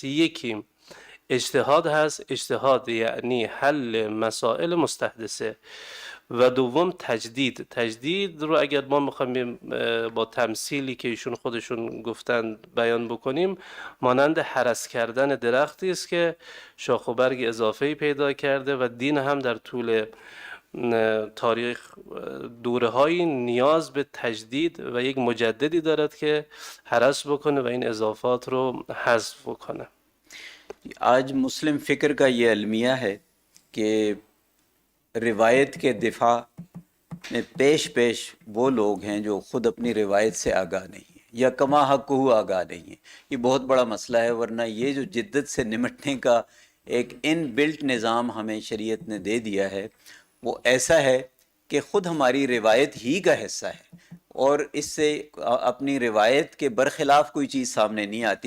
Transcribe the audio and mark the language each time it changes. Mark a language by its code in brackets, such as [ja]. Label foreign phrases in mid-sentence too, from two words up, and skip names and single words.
[fa] یکی اجتهاد هست، اجتهاد یعنی حل مسائل مستحدثه، و دوم تجدید رو اگر ما میخوایم با تمثیلی که ایشون خودشون گفتن بیان بکنیم، مانند هرس کردن درختی است که شاخ و برگ اضافه‌ای پیدا کرده و دین هم در طول تاریخ دوره‌هایی نیاز به تجدید و یک مجددی دارد که هرس بکنه و این اضافات رو حذف بکنه. [ur] آج مسلم فکر کا یہ المیہ ہے کہ روایت کے دفاع میں پیش وہ لوگ ہیں جو خود اپنی روایت سے آگاہ نہیں ہیں یا کما حق ہو آگاہ نہیں ہیں. یہ بہت بڑا مسئلہ ہے، ورنہ یہ جو جدت سے نمٹنے کا ایک [en] in built [ur] نظام ہمیں شریعت نے دے دیا ہے وہ ایسا ہے کہ خود ہماری روایت ہی کا حصہ ہے، اور اس سے اپنی روایت کے برخلاف کوئی چیز سامنے نہیں آتی.